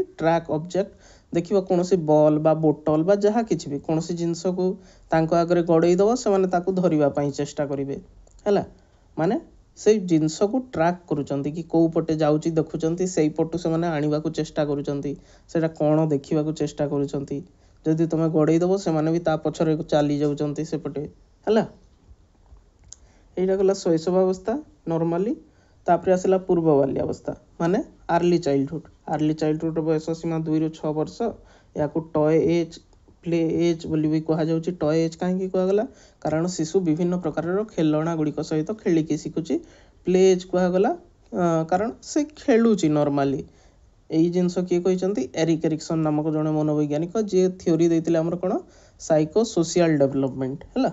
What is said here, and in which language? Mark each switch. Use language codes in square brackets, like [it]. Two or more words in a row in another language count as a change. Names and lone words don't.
[en] track object [or] ଦେଖିବ କୌଣସି ବଲ୍ ବା ବୋଟଲ ବା ଯାହା କିଛି ବି କୌଣସି ଜିନିଷକୁ ତାଙ୍କ ଆଗରେ ଗଡ଼େଇ ଦେବ ସେମାନେ ତାକୁ ଧରିବା ପାଇଁ ଚେଷ୍ଟା କରିବେ ହେଲା। ମାନେ ସେଇ ଜିନିଷକୁ ଟ୍ରାକ୍ କରୁଛନ୍ତି କି କେଉଁ ପଟେ ଯାଉଛି ଦେଖୁଛନ୍ତି, ସେଇ ପଟୁ ସେମାନେ ଆଣିବାକୁ ଚେଷ୍ଟା କରୁଛନ୍ତି, ସେଇଟା କ'ଣ ଦେଖିବାକୁ ଚେଷ୍ଟା କରୁଛନ୍ତି। ଯଦି ତୁମେ ଗଡ଼େଇ ଦେବ ସେମାନେ ବି ତା ପଛରେ ଚାଲି ଯାଉଛନ୍ତି ସେପଟେ ହେଲା। ଏଇଟା ଗଲା ଶୈଶବାବସ୍ଥା ନର୍ମାଲି। ତାପରେ ଆସଲା ପୂର୍ବ ବାଲ୍ୟାବସ୍ଥା ମାନେ [en] early childhood. early childhood [or] ବୟସ ସୀମା 2 ରୁ 6 ବର୍ଷ। ইয়াକୁ [en] toy age, play age [or] ବୋଲି ବି କୁହାଯାଉଛି। [en] toy age [or] କାହିଁକି କୁହାଗଲା କାରଣ ଶିଶୁ ବିଭିନ୍ନ ପ୍ରକାରର ଖେଳଣା ଗୁଡ଼ିକ ସହିତ ଖେଳିକି ଶିଖୁଛି। [en] play age [or] କୁହାଗଲା କାରଣ ସେ ଖେଳୁଛି ନର୍ମାଲି। ଏଇ ଜିନିଷ କିଏ କହିଛନ୍ତି ଏରିକ୍ ଏରିକସନ୍ ନାମକ ଜଣେ ମନୋବୈଜ୍ଞାନିକ ଯିଏ ଥିଓରି ଦେଇଥିଲେ ଆମର କ'ଣ [en] psycho social development [or] ହେଲା।